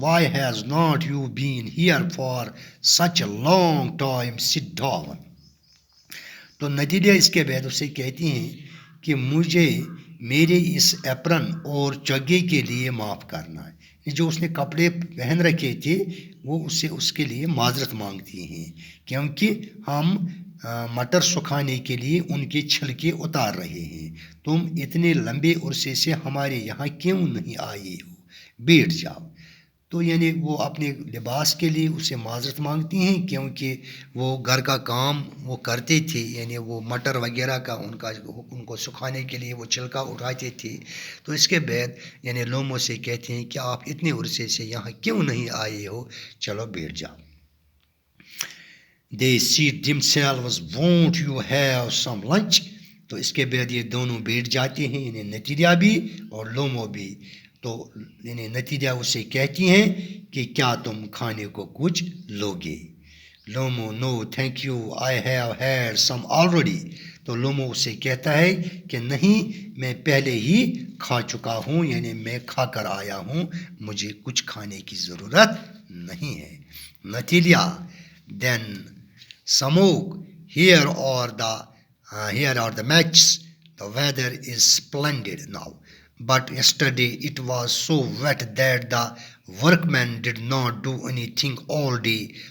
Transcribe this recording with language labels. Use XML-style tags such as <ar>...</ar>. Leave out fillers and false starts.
<en>Why has not you been here for such a long time? Sit down.</en> <ur>تو نتیجہ اس کے بعد اسے کہتی ہیں کہ مجھے میرے اس ایپرن اور چگے کے لیے معاف کرنا ہے. جو اس نے کپڑے پہن رکھے تھے وہ اس کے لیے معذرت مانگتی ہیں کیونکہ ہم مٹر سکھانے کے لیے ان کے چھلکے اتار رہے ہیں. تم اتنے لمبے عرصے سے ہمارے یہاں کیوں نہیں آئے ہو؟ بیٹھ جاؤ. تو یعنی وہ اپنے لباس کے لیے اسے معذرت مانگتی ہیں کیونکہ وہ گھر کا کام وہ کرتے تھے یعنی وہ مٹر وغیرہ کا ان کو سکھانے کے لیے وہ چھلکا اٹھاتے تھے. تو اس کے بعد یعنی لومو سے کہتے ہیں کہ آپ اتنے عرصے سے یہاں کیوں نہیں آئے ہو؟ چلو بیٹھ جاؤ.</ur> <en>They seat themselves. Won't you have some lunch?</en> <ur>تو اس کے بعد یہ دونوں بیٹھ جاتے ہیں یعنی نتیجہ بھی اور لومو بھی. تو یعنی نتیجہ اسے کہتی ہیں کہ کیا تم کھانے کو کچھ لوگے؟ لومو</ur> <en>No thank you I have had some already.</en> <ur>تو لومو اسے کہتا ہے کہ نہیں میں پہلے ہی کھا چکا ہوں یعنی میں کھا کر آیا ہوں مجھے کچھ کھانے کی ضرورت نہیں ہے.</ur> <en>نتیجہ دین smoke here are the matches. The weather is splendid now, but yesterday it was so wet that the workmen did not do anything all day.</en>